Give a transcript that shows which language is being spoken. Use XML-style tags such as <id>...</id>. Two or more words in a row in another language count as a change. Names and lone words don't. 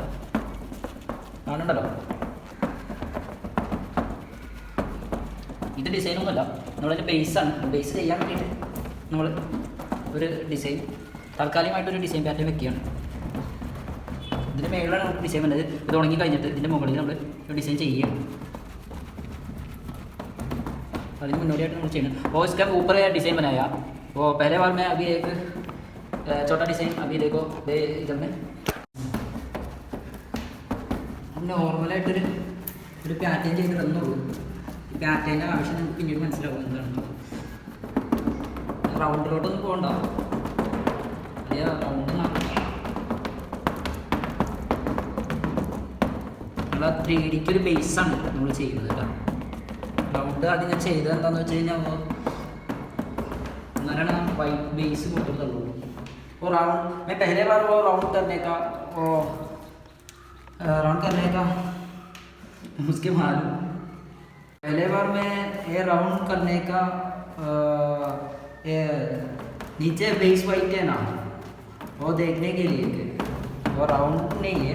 <ml>കാണുന്നുണ്ടല്ലോ, ഇത് ഡിസൈനൊന്നുമല്ല, നമ്മളതിൻ്റെ ബേസാണ്. ബേസ് ചെയ്യാൻ വേണ്ടിയിട്ട് നമ്മൾ ഒരു ഡിസൈൻ താൽക്കാലികമായിട്ടൊരു ഡിസൈൻ പാറ്റേൺ വെക്കുകയാണ്. ഇതിൻ്റെ മേളിലാണ് നമുക്ക് ഡിസൈൻ വന്നത്. ഇത് ഉണങ്ങി കഴിഞ്ഞിട്ട് ഇതിൻ്റെ മുകളിൽ നമ്മൾ ഡിസൈൻ ചെയ്യുകയാണ്. അതിന് മുന്നോടിയായിട്ട് നമ്മൾ ചെയ്യണം.</ml> <hi>और इसका ऊपर डिज़ाइन बनाया. वो पहले बार मैं अभी एक छोटा डिज़ाइन अभी देखो इधर में</hi> <ml>നോർമലായിട്ടൊരു പാറ്റേൺ ചെയ്തിടുന്നുള്ളൂ. ഈ പാറ്റേണിൻ്റെ ആവശ്യം നമുക്ക് പിന്നീട് മനസ്സിലാവും എന്താണ്. റൗണ്ടിലോട്ടൊന്നും പോകണ്ട, അതേ റൗണ്ട് നമ്മൾ 3Dക്ക് ഒരു ബേസാണ് നമ്മൾ ചെയ്യുന്നത് കേട്ടോ. റൗണ്ട് ആദ്യം ഞാൻ ചെയ്തത് എന്താണെന്ന് വെച്ച് കഴിഞ്ഞാൽ എന്നാലാണ്</ml> <en>white base</en> <ml>കൊടുത്തിട്ടുള്ളൂ.</ml> <hi>और राउंड मैं पहले बार वो राउंड करने का उसके बाद पहले बार मैं ये राउंड करने का नीचे</hi> <en>base white</en> <hi>है ना, वो देखने के लिए वो राउंड नहीं है.</hi>